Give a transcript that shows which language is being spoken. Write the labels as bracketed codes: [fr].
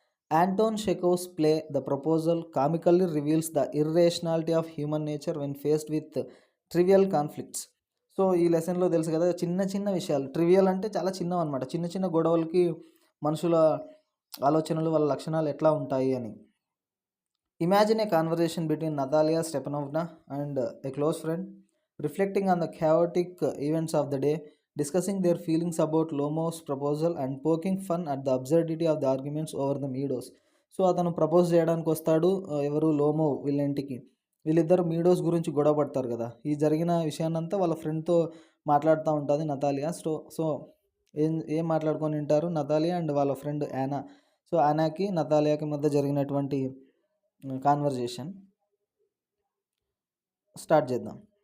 [en] Anton Chekhov's play the proposal comically reveals the irrationality of human nature when faced with trivial conflicts. [te] So ఈ లెసన్లో తెలుసు కదా, చిన్న చిన్న విషయాలు, ట్రివియల్ అంటే చాలా చిన్నవి అనమాట. చిన్న చిన్న గొడవలకి మనుషుల ఆలోచనలు, వాళ్ళ లక్షణాలు ఎట్లా ఉంటాయి అని. [en] Imagine a conversation between Natalya Stepanovna and a close friend, reflecting on the chaotic events of the day, discussing their feelings about Lomo's proposal and poking fun at the absurdity of the arguments over the meadows. [te] So అతను propose చేయడానికి వస్తాడు, ఎవరు, Lomo వీళ్ళ ఇంటికి. వీళ్ళిద్దరు meadows గురించి గొడవ పడతారు కదా. ఈ జరిగిన విషయాన్నంతా వాళ్ళ ఫ్రెండ్తో మాట్లాడుతూ ఉంటుంది నతాలియా. సో ఏం మాట్లాడుకొని ఉంటారు నతాలియా అండ్ వాళ్ళ ఫ్రెండ్ యానా. సో యానాకి నతాలియాకి మధ్య జరిగినటువంటి కాన్వర్జేషన్ స్టార్ట్ చేద్దాం.